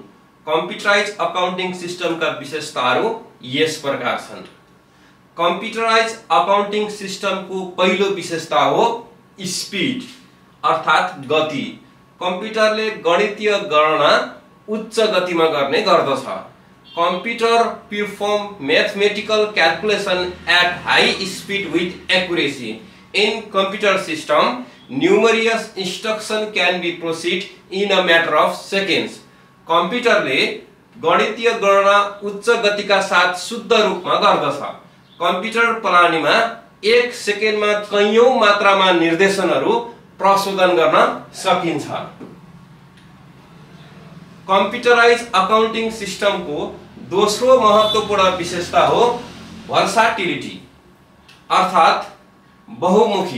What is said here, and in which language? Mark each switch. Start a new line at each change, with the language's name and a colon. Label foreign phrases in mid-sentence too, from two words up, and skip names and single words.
Nepali: कम्प्युटराइज अकाउन्टिङ सिस्टमका विशेषताहरू यस प्रकार छन्। कम्प्युटराइज अकाउन्टिङ सिस्टमको पहिलो विशेषता हो स्पीड अर्थात गति। कम्प्युटरले गणितीय गणना उच्च गतिमा गर्ने गर्दछ।
English: Computer perform mathematical calculation at high speed with accuracy. In computer system numerous instruction can be processed in a matter of seconds.
Nepali: कम्प्युटरले गणितीय गणना उच्च गतिका साथ शुद्ध रूपमा गर्दछ। कम्प्युटर प्रणालीमा 1 सेकेन्डमा कैयौं मात्रामा निर्देशनहरू प्रशोधन गर्न सकिन्छ। कम्प्युटराइज अकाउन्टिङ सिस्टमको दोस्रो महत्त्वपूर्ण विशेषता हो भर्साटिलिटी अर्थात बहुमुखी।